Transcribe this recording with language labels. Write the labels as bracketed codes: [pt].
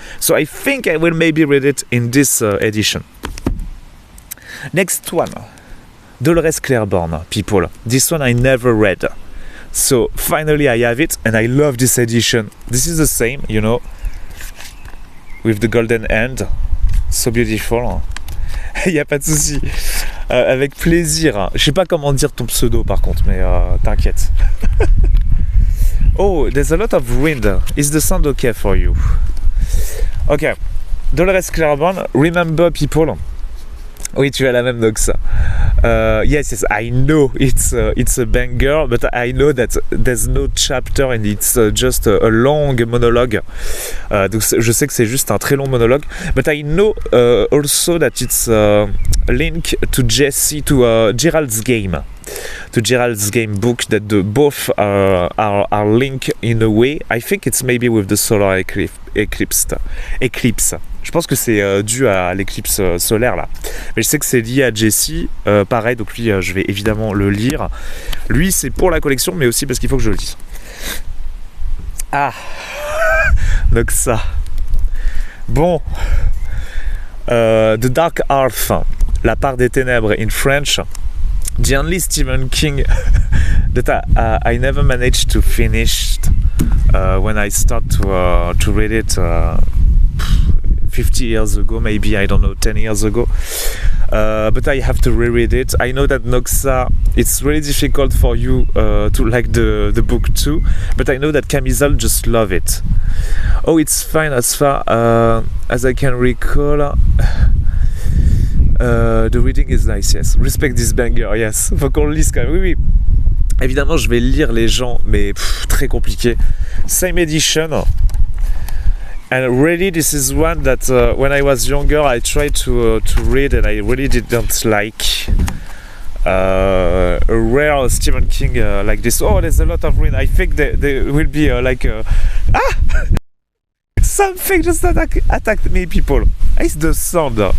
[en] So I think I will maybe read it in this edition. Next one, Dolores Claiborne, people. This one I never read. So finally I have it and I love this edition. This is the same, you know, with the golden end. So beautiful. [fr] Il n'y a pas de souci. Avec plaisir. Je sais pas comment dire ton pseudo par contre, mais t'inquiète. [en] Oh, there's a lot of wind. Is the sound okay for you? Okay. Dolores Claiborne, remember people. [fr] Oui, tu as la même donc ça. [en] Yes, I know it's a banger, but I know that there's no chapter and it's just a long monologue. [fr] Donc je sais que c'est juste un très long monologue, [en] but I know also that it's a link to Gerald's Game. To Gerald's Game book, that both are linked in a way. I think it's maybe with the solar eclipse. [fr] Je pense que c'est dû à l'éclipse solaire là. Mais je sais que c'est lié à Jesse. Pareil, donc lui, je vais évidemment le lire. Lui, c'est pour la collection, mais aussi parce qu'il faut que je le lise. Ah, donc ça. Bon. [en] The Dark Half, la part des ténèbres in French. The only Stephen King that I never managed to finish when I start to read it 50 years ago, maybe, I don't know, 10 years ago. But I have to reread it. I know that Noxa, it's really difficult for you to like the book too, but I know that Camisole just love it. Oh, it's fine as far as I can recall. The reading is nice, yes. Respect this banger, yes. [fr] Faut qu'on le lise quand même. Oui, oui. Évidemment, je vais lire les gens, mais très compliqué. [en] Same edition. And really, this is one that when I was younger, I tried to read, and I really didn't like. A rare Stephen King like this. Oh, there's a lot of wind. I think there will be something just attacked me, people. It's the sound.